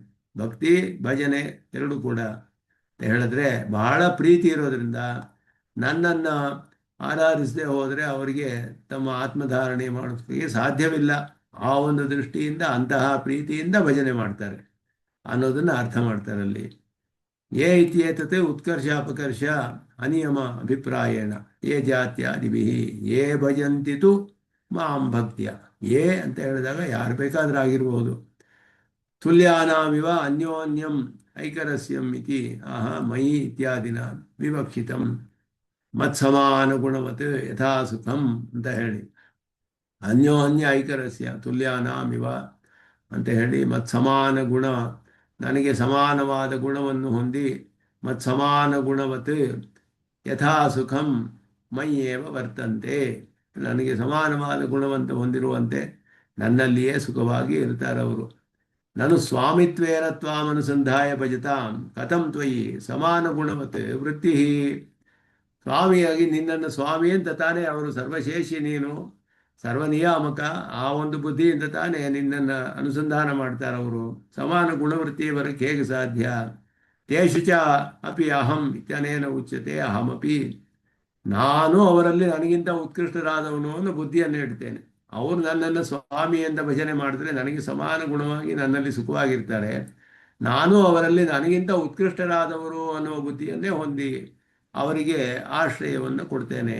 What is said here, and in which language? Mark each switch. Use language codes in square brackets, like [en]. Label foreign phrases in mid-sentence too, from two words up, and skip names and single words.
[kn] ಭಕ್ತಿ ಭಜನೆ ಎರಡು ಕೂಡ ಅಂತ ಹೇಳಿದ್ರೆ ಬಹಳ ಪ್ರೀತಿ ಇರೋದ್ರಿಂದ ನನ್ನನ್ನು ಆರಾಧಿಸದೆ ಹೋದರೆ ಅವರಿಗೆ ತಮ್ಮ ಆತ್ಮಧಾರಣೆ ಮಾಡೋದಕ್ಕೆ ಸಾಧ್ಯವಿಲ್ಲ. ಆ ಒಂದು ದೃಷ್ಟಿಯಿಂದ ಅಂತಹ ಪ್ರೀತಿಯಿಂದ ಭಜನೆ ಮಾಡ್ತಾರೆ ಅನ್ನೋದನ್ನು ಅರ್ಥ ಮಾಡ್ತಾರೆ ಅಲ್ಲಿ. [sa] ಯೇ ಇತ್ಯೇತತ್ ಉತ್ಕರ್ಷ ಅಪಕರ್ಷ ಅನಿಯಮ ಅಭಿಪ್ರಾಯೇಣ ಯೇ ಜಾತ್ಯಾದಿಭಿ ಯೇ ಭಜಂತಿತು ಮಾಂ ಭಕ್ತಿಯ. ಯೇ [kn] ಅಂತ ಹೇಳಿದಾಗ ಯಾರು ಬೇಕಾದರೂ ಆಗಿರ್ಬೋದು. [sa] ತುಲ್ಯಾನಾಮಿವ ಅನ್ಯೋನ್ಯಂ ಐಕರಸ್ಯಂ ಇತಿ ಮಯಿ ಇತ್ಯಾದಿನ ವಿವಕ್ಷಿತಂ ಮತ್ಸಮಾನುಗುಣವತ್ ಯಥಾ ಸುಖಂ [kn] ಅಂತ ಹೇಳಿ, [sa] ಅನ್ಯೋನ್ಯ ಐಕರಸ್ಯ ತುಲ್ಯಾನಾಮಿವ [kn] ಅಂತ ಹೇಳಿ, [sa] ಮತ್ಸಮಾನ ಗುಣ, [kn] ನನಗೆ ಸಮಾನವಾದ ಗುಣವನ್ನು ಹೊಂದಿ, [sa] ಮತ್ಸಮಾನ ಗುಣವತ್ ಯಥಾ ಸುಖಂ ಮೈಯೇವ ವರ್ತಂತೆ, [kn] ನನಗೆ ಸಮಾನವಾದ ಗುಣವಂತ ಹೊಂದಿರುವಂತೆ ನನ್ನಲ್ಲಿಯೇ ಸುಖವಾಗಿ ಇರ್ತಾರೆ ಅವರು. [sa] ನಾನು ಸ್ವಾಮಿತ್ವೇನ ತ್ವಾಮನುಸಂಧಾಯ ಭಜತಾಂ ಕಥಂ ತ್ವಯಿ ಸಮಾನ ಗುಣವತ್ ವೃತ್ತಿ. [kn] ಸ್ವಾಮಿಯಾಗಿ ನಿನ್ನನ್ನು ಸ್ವಾಮಿ ಅಂತ ತಾನೇ ಅವರು, ಸರ್ವಶೇಷಿ ನೀನು, ಸರ್ವನಿಯಾಮಕ, ಆ ಒಂದು ಬುದ್ಧಿಯಿಂದ ತಾನೇ ನಿನ್ನನ್ನು ಅನುಸಂಧಾನ ಮಾಡ್ತಾರೆ ಅವರು. ಸಮಾನ ಗುಣವೃತ್ತಿ ಬರೋಕ್ಕೆ ಹೇಗೆ ಸಾಧ್ಯ [sa] ತೇಷು ಚ ಅಪಿ ಅಹಂ ಇತ್ಯನೇನ ಉಚ್ಯತೆ ಅಹಮಪಿ, [kn] ನಾನು ಅವರಲ್ಲಿ ನನಗಿಂತ ಉತ್ಕೃಷ್ಟರಾದವನು ಅನ್ನೋ ಬುದ್ಧಿಯನ್ನು ಇಡ್ತೇನೆ. ಅವರು ನನ್ನನ್ನು ಸ್ವಾಮಿ ಅಂತ ಭಜನೆ ಮಾಡಿದ್ರೆ ನನಗೆ ಸಮಾನ ಗುಣವಾಗಿ ನನ್ನಲ್ಲಿ ಸುಖವಾಗಿರ್ತಾರೆ. ನಾನು ಅವರಲ್ಲಿ ನನಗಿಂತ ಉತ್ಕೃಷ್ಟರಾದವರು ಅನ್ನುವ ಬುದ್ಧಿಯನ್ನೇ ಹೊಂದಿ ಅವರಿಗೆ ಆಶ್ರಯವನ್ನು ಕೊಡ್ತೇನೆ.